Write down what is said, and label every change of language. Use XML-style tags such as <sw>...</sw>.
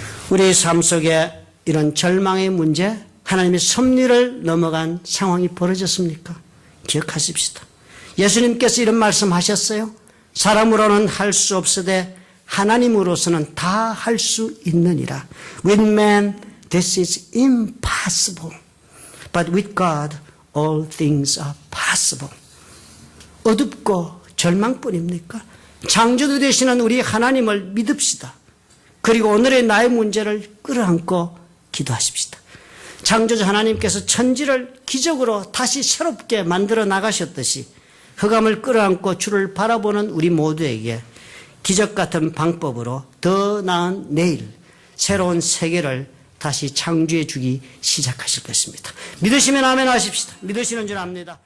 <ko>우리의 삶 속에 이런 절망의 문제, 하나님의 섭리를 넘어간 상황이 벌어졌습니까? 기억하십시다. 예수님께서 이런 말씀하셨어요. 사람으로는 할 수 없으되 하나님으로서는 다 할 수 있느니라.</ko> <en>With man this is impossible, but with God all things are possible.</en> <ko>어둡고 절망뿐입니까? 창조주 되시는 우리 하나님을 믿읍시다. 그리고 오늘의 나의 문제를 끌어안고 기도하십시다. 창조주 하나님께서 천지를 기적으로 다시 새롭게 만들어 나가셨듯이 흑암을 끌어안고 주를 바라보는 우리 모두에게 기적 같은 방법으로 더 나은 내일, 새로운 세계를 다시 창조해 주기 시작하실 것입니다. 믿으시면 아멘 하십시다. 믿으시는 줄 압니다.</ko>